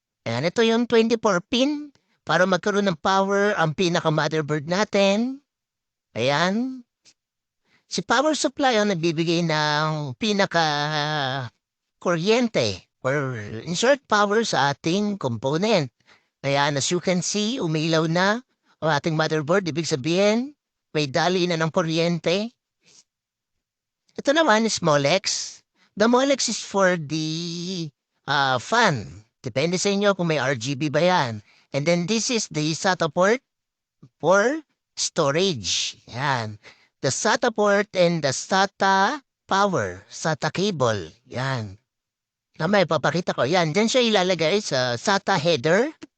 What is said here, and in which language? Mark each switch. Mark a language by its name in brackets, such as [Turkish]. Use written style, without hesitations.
[Filipino] Ayan, ito yung 24 pin para magkaroon ng power ang pinaka-motherboard natin. Ayan. Si power supply ang nagbibigay ng pinaka-kuryente or in short power sa ating component. Ayan, [English] as you can see, [Filipino] umilaw na ang ating motherboard. Ibig sabihin, may dali na ng kuryente. Ito naman [English] is Molex. The Molex is for the fan. [Filipino] Depende sa inyo kung may RGB ba yan. [English] And then this is the SATA port for storage. Yan. The SATA port and the SATA power, SATA cable. [Filipino] Yan. Mamaya papakita ko. Yan. Diyan siya ilalagay sa SATA header.